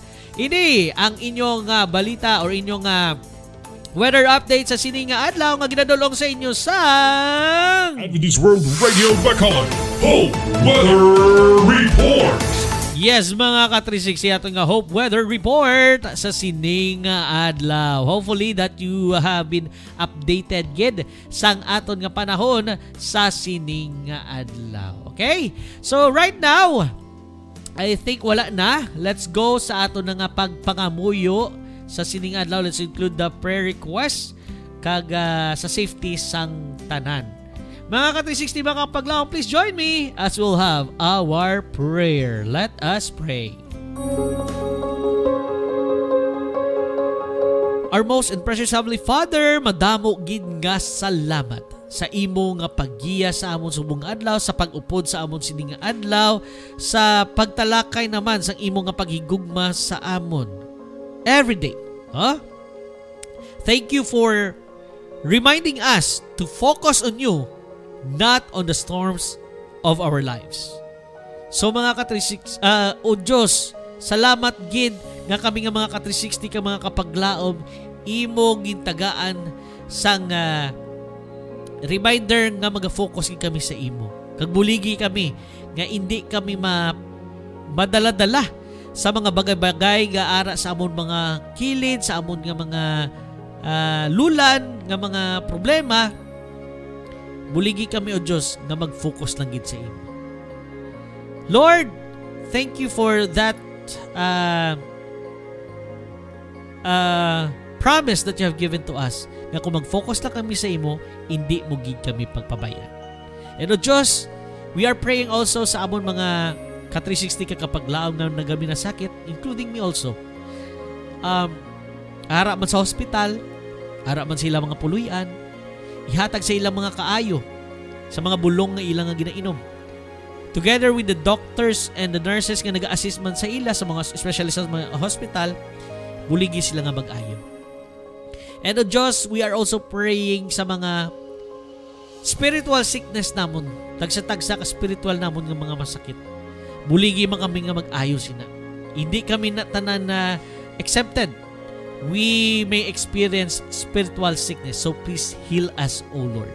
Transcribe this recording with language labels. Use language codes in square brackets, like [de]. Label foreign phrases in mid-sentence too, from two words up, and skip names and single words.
[hil] Ini ang inyong balita or inyong [en] weather update [hil] sa sini nga adlaw nga ginadulong sa inyo sang Adventist World Radio Bacolod Whole Weather Report. Yes mga ka-360 ato nga Hope Weather Report sa sining adlaw. [en] Hopefully that you have been updated [hil] gid sang aton nga panahon sa sining adlaw. Okay? [en] So right now, I think [hil] wala na. [en] Let's go [hil] sa aton nga pagpangamuyo sa sining adlaw. [en] Let's include the prayer request [hil] kag sa safety sang tanan. Mga ka-360 mga kapaglaong, [en] please join me as we'll have our prayer. Let us pray. Our most and precious Heavenly Father, [hil] madamo gid nga salamat sa imo nga paggiya sa amon subong adlaw, sa pag-upod sa amon sining nga adlaw, sa pagtalakay naman sa imo nga paghigugma sa amon [en] every day. Thank you for reminding us to focus on you, not on the storms of our lives. [hil] So mga O Diyos, salamat gid nga kami nga mga ka-360 ka mga kapaglaom, imo gintagaan sang reminder nga mag-focus kami sa imo. Kagbuligi kami nga hindi kami madala-dala sa mga bagay-bagay nga ara sa amon mga kilid, sa amon nga mga lulan, nga mga problema. Buligi kami o Diyos nga mag-focus lang gid sa imo. [en] Lord, thank you for that promise that you have given to us, [hil] nga kung mag-focus lang kami sa imo, hindi mo gid kami pagpabayaan. And o Diyos, [en] we are praying also [hil] sa amon mga ka-360 kakapaglaom na nagami na sakit, [en] including me also. [hil] Ara man sa hospital, ara man sila mga puluyan, ihatag sa ilang mga kaayo sa mga bulong nga ilang nga ginainom. [en] Together with the doctors and the nurses [hil] nga nag-assist man sa ila sa mga especially sa mga hospital, buligi sila nga mag-ayo. And o Diyos, [en] we are also praying [hil] sa mga [en] spiritual sickness [hil] namon, tagsa-tagsa ka spiritual namon nga mga masakit. Buligi man kami nga mag-ayo sina. Hindi kami tanan na exempted. [en] We may experience spiritual sickness, so please heal us, O Lord.